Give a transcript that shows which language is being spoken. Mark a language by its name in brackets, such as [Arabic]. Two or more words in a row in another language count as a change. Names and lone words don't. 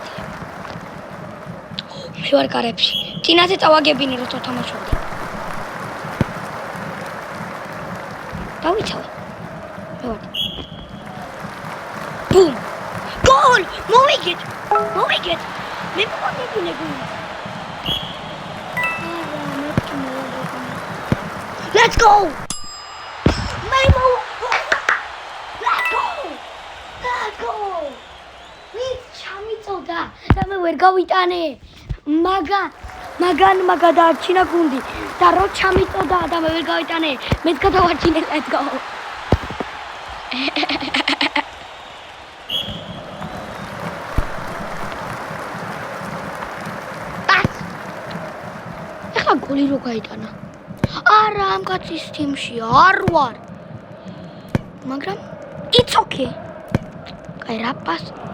[Georgian] მე ვარ კარებში. წინაზე წავაგებინე რომ თამაშობდი. დავიცავე. მე ვარ. ბუმ! გოლ! მოვიგეთ. მე მოვიგებინე გოლი. [English] Let's go! Memo! Let's go! [Georgian] Wait, ჩამიწოდა და მე ვერ გავიტანე. მაგან გადაარჩინა გუნდი და რო ჩამიწოდა და მე ვერ გავიტანე. მეც გადავარჩინე. [English] Let's go! [Georgian] ეხლა გოლი რო გაიტანა. არა ამ კაცის თიმში არ ვარ. მაგრამ [English] it's okay. [Georgian] კაი რა პას.